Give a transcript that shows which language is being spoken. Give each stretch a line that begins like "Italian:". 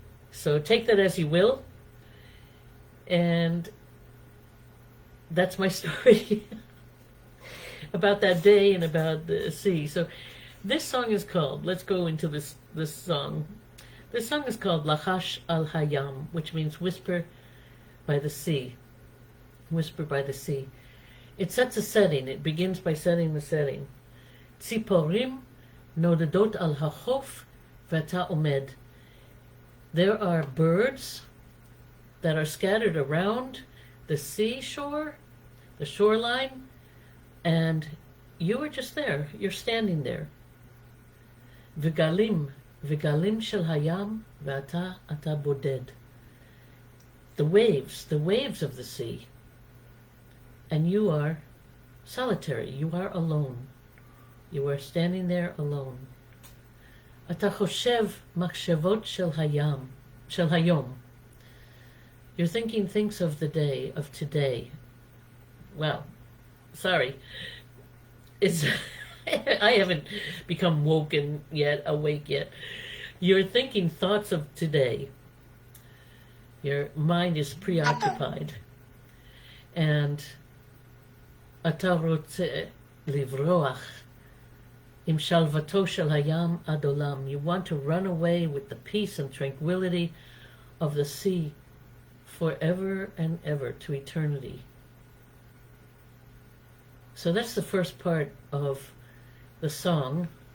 English: So take that as you will. And that's my story about that day and about the sea. So this song is called, let's go into this song. This song is called Lachash al Hayam, which means whisper by the sea. Whisper by the sea. It sets a setting. It begins by setting the setting.
Hebrew: ציפורים נודדות על החוף ואתה עומד.
English: There are birds that are scattered around the seashore, the shoreline, and you are just there. You're standing there.
Hebrew: וגלים, וגלים של הים, ואתה בודד.
English: The waves of the sea. And you are solitary. You are alone. You are standing there alone.
Hebrew: אתה חושב מחשבות של היום.
English: You're thinking things of the day, of today. Well, sorry. It's I haven't become awake yet. You're thinking thoughts of today. Your mind is preoccupied.
Hebrew: And אתה רוצה לברוח עם שלוותו של הים עד עולם.
English: You want to run away with the peace and tranquility of the sea forever and ever, to eternity. So that's the first part of the song.